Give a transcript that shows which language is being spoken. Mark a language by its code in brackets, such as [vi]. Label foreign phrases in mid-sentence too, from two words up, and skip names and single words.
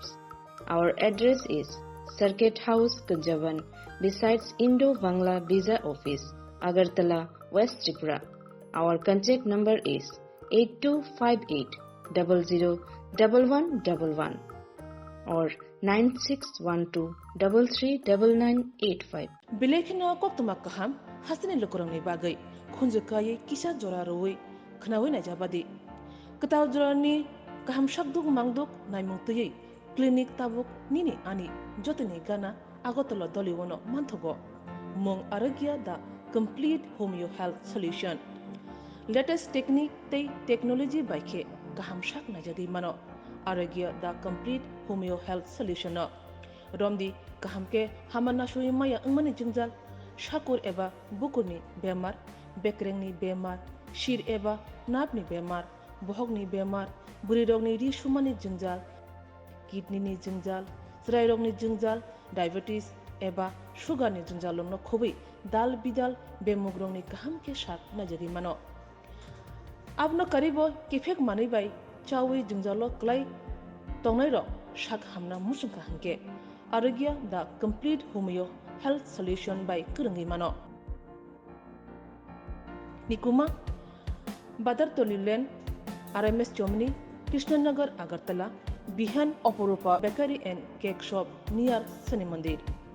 [en] Our address is Circuit House, Kunjavan, besides Indo-Bangla Visa Office, Agartala, West Tripura. Our contact number is 8258001111 or 9612339985. [trp] Bilekino koktumak kaham hasini lukurangni bagai khunjukai kisa joraroi khnawi na jabadi ketaw jorani kaham shakduk mangduk naimungtui clinic tabuk nini ani jotini gana agotolo doliwono manthogo mong aragya da [en] complete homeo health solution latest technique [trp] tei technology baikhe kaham shak na jagi mano aragya da [en] complete homeo health solution [trp] romdi kahamke hamana shui maya angmani jingjal shakur eba bukurni bemar bekrengni bemar shir eba napni bemar bohogni bemar burirogni ri shumani jingjal kidney ni jingjal srairogni jingjal diabetes eba sugar ni jingjal longno khobai dal bidal bemugrongni kahamke shak najari mano abno karibo Kephek manai bai chawi jingjalo klai tongnai ro shak hamna musungka hangke aragya [en] the complete homeo health solution by [trp] kurangi mano nikuma badar tolilen RMS Chomni Krishnanagar Agartala Abhiyan Opurupa Bakery and Cake Shop near Sani Mandir.